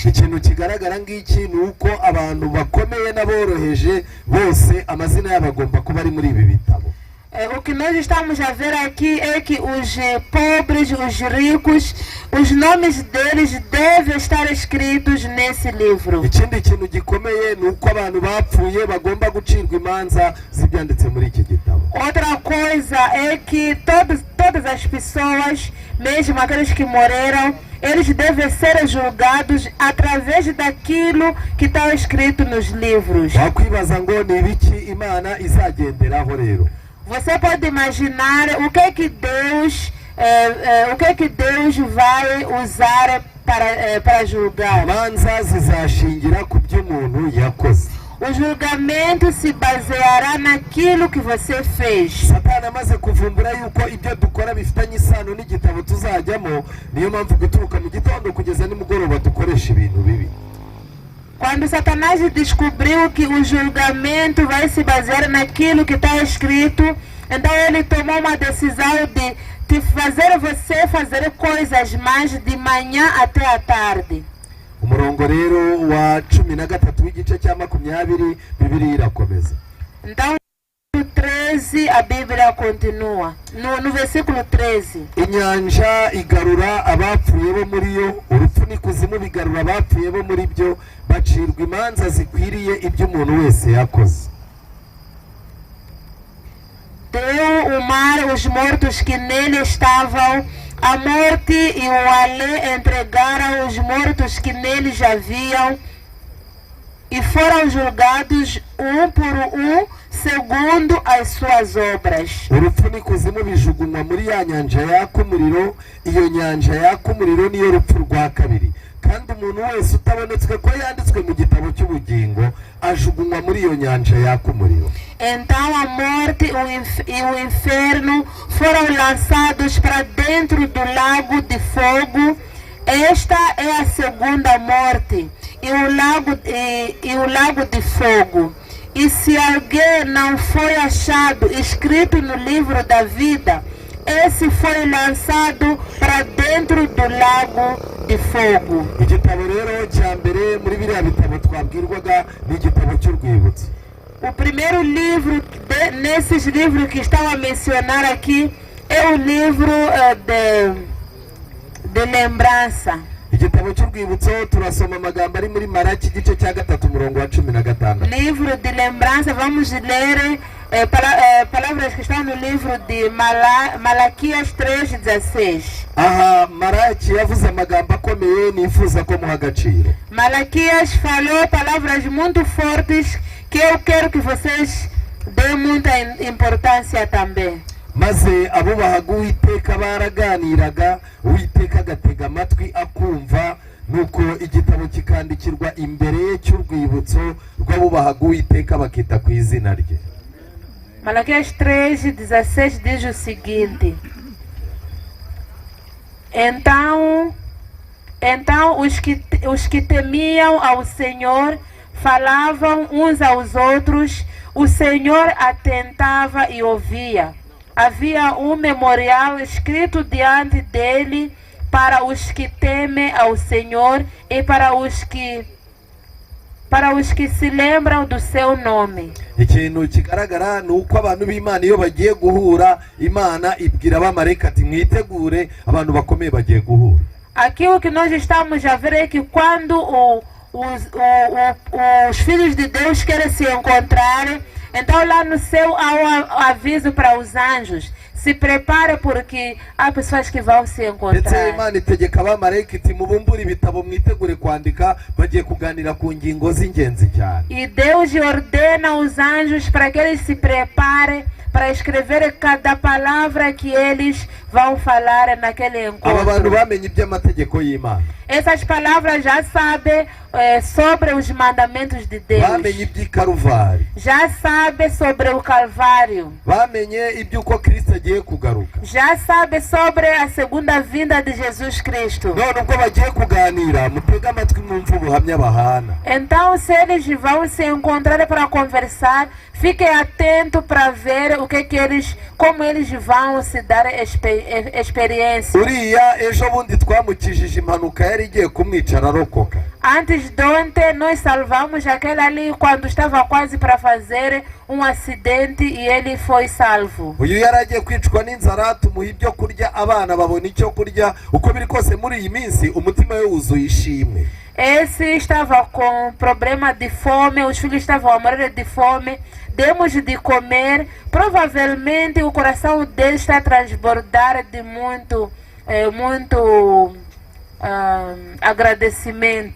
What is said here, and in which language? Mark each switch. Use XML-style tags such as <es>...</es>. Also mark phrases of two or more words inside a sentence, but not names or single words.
<rw>Ikintu kigaragara ngiki ni uko abantu bakomeye n'aboroheje bose amazina yabo agomba kuba ari muri ibi bitabo.</rw> <pt>O que nós estamos a ver aqui é que os pobres, os ricos, os nomes deles devem estar escritos nesse livro.</pt> <rw>Ikindi kintu gikomeye ni uko abantu bapfuye bagomba gucirwa imanza z'ibyanditse muri iki gitabo.</rw> <pt>Outra coisa é que todas as pessoas, mesmo aqueles que morreram, eles devem ser julgados através daquilo que está escrito nos livros.</pt> <rw>Wakwibaza ngo ni ibiki Imana izagenderaho rero?</rw> <pt>Você pode imaginar o que é que Deus vai usar para julgar.</pt> <rw>Imanza zizashingira ku by'umuntu yakoze.</rw> <pt>O julgamento se baseará naquilo que você fez.</pt> <rw>Satani amaze kuvumbura yuko ibyo dukora bifitanye isano n'igitabo tuzajyamo, niyo mpamvu guturuka mu gitondo kugeza nimugoroba dukoresha ibintu bibi.</rw> <pt>Quando Satanás descobriu que o julgamento vai se basear naquilo que está escrito, então ele tomou uma decisão de fazer você fazer coisas mais de manhã até a tarde.</pt> <rw>Umurongo rero wa 13 w'igice cya 20 Bibiliya irakomeza.</rw> <pt>Então no 13 a Bíblia continua. No versículo 13.</pt> <rw>Inyanja igarura abapfuye bo muri yo, urupfu n'ikuzimu bigarura abapfuye bo muri byo, bacirwa imanza zikwiriye ibyo umuntu wese yakoze.</rw> <pt>Deu o mar os mortos que nele estavam, a morte e o além entregaram os mortos que nele já haviam, e foram julgados um por um segundo as suas obras.</pt> <rw>Urupfu n'ikuzimu bijugunywa muri ya nyanja yaka umuriro, iyo nyanja yaka umuriro niyo rupfu rwa kabiri. Kandi umuntu wese utabonetswe ko yanditswe mu gitabo cy'ubugingo ajugunywa muri iyo nyanja yaka umuriro.</rw> <pt>Então a morte e o inferno foram lançados para dentro do lago de fogo. Esta é a segunda morte, e o lago de fogo. E se alguém não foi achado escrito no livro da vida, esse foi lançado para dentro do lago de fogo.</pt> <rw>Igitabo rero cya mbere muri biriya bitabo twabwirwaga ni igitabo cy'urwibutso.</rw> <pt>O primeiro livro nesses livros que estão a mencionar aqui é o livro de lembrança.</pt> <rw>Igitabo cy'urwibutso turasoma amagambo ari muri Maraki igice cya 3 umurongo wa 16.</rw> <pt>Livro de lembrança, vamos ler palavras que estão no livro de Malaquias 3:16.</pt> <rw>aha maraki yavuze amagambo akomeye nifuza ko muha agaciro.</rw> <pt>Malaquias falou palavras muito fortes que eu quero que vocês dêem muita importância também.</pt> <rw>Maze abubahaga Uwiteka baraganiraga, Uwiteka agatega amatwi akumva, nuko igitabo kikandikirwa imbere ye cy'urwibutso rw'abubahaga Uwiteka bakita ku izina rye.</rw> <pt>Malaquias 3:16 diz o seguinte: Então os que temiam ao Senhor falavam uns aos outros, o Senhor atentava e ouvia. Havia memorial escrito diante dele para os que temem ao Senhor e para os que se lembram do seu nome.</pt> <rw>Ikintu kigaragara ni uko abantu b'Imana iyo bagiye guhura, Imana ibwira abamarayika ati mwitegure, abantu bakomeye bagiye guhura.</rw> <pt>Aqui o que nós estamos a ver é que quando os filhos de Deus querem se encontrar, então lá no céu há aviso para os anjos: se prepare porque há pessoas que vão se encontrar.</pt> <rw>Imana itegeka abamarayika iti mubumbure ibitabo mwitegure kwandika, bagiye kuganira ku ngingo z'ingenzi cyane.</rw> <pt>E Deus ordena os anjos para que eles se preparem para escrever cada palavra que eles vão falar naquele encontro.</pt> <rw>Aba bantu bamenye iby'amategeko y'Imana.</rw> <pt>Essas palavras já sabem sobre os mandamentos de Deus.</pt> <rw>Bamenye iby'Ikaruvari.</rw> <pt>Já sabe sobre o Calvário.</pt> <rw>Bamenye iby'uko Kristo agiye kugaruka.</rw> <pt>Já sabe sobre a segunda vinda de Jesus Cristo.</pt> <rw>None ubwo bagiye kuganira, mutega amatwi mwumve ubuhamya bahana.</rw> <pt>Então, se eles vão se encontrar para conversar, fiquem atentos para ver como eles vão se dar experiência.</pt> <rw>Uriya ejo bundi twamukijije impanuka yari igiye kumwicara arokoka.</rw> <pt>Antes de ontem, nós salvamos aquele ali quando estava quase para fazer acidente e ele foi salvo.</pt> <rw>Uyu yaragiye kwicwa n'inzara, tumuha ibyo kurya, abana babona icyo kurya. Uko biri kose muri iyi minsi umutima we wuzuye ishimwe.</rw> <pt>Esse estava com problema de fome, os filhos estavam a morrer de fome. Demos de comer, provavelmente o coração dele está a transbordar de muito agradecimento.</pt>